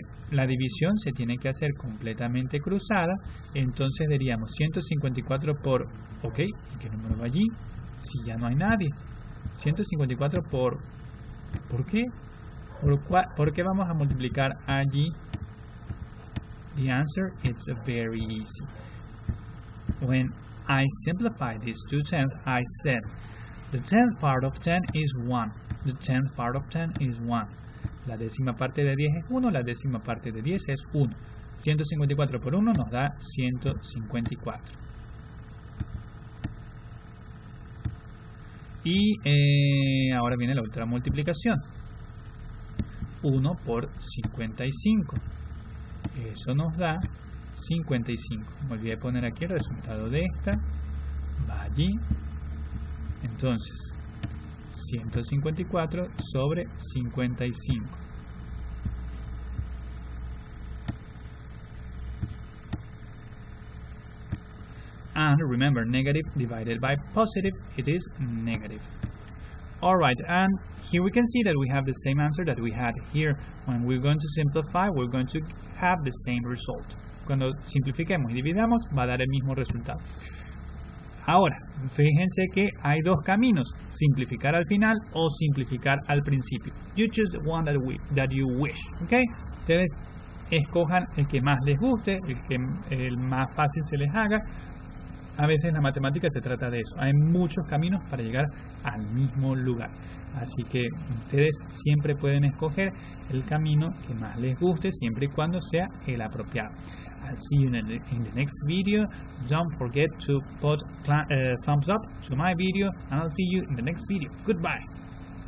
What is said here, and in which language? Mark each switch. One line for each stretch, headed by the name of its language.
Spanish: La división se tiene que hacer completamente cruzada. Entonces diríamos 154 por... Ok, ¿y qué número va allí? Si ya no hay nadie. 154 por... ¿Por qué? ¿Por qué vamos a multiplicar allí?
English: The answer is very easy. When I simplify this to 10th, I said the 10th part of 10 is 1. The 10th part of 10 is 1.
Spanish: La décima parte de 10 es 1, la décima parte de 10 es 1. 154 por 1 nos da 154. Y ahora viene la otra multiplicación. 1 por 55. Eso nos da 55. Me olvidé poner aquí el resultado de esta. Va allí. Entonces, 154 sobre 55.
English: And remember, negative divided by positive, it is negative. Alright, and here we can see that we have the same answer that we had here. When we're going to simplify, we're going to have the same result.
Spanish: Cuando simplifiquemos y dividamos, va a dar el mismo resultado. Ahora, fíjense que hay dos caminos, simplificar al final o simplificar al principio.
English: You choose the one that you wish,
Spanish: ¿ok? Ustedes escojan el que más les guste, el más fácil se les haga. A veces en la matemática se trata de eso. Hay muchos caminos para llegar al mismo lugar. Así que ustedes siempre pueden escoger el camino que más les guste, siempre y cuando sea el apropiado.
English: I'll see you in the next video. Don't forget to put thumbs up to my video, and I'll see you in the next video. Goodbye.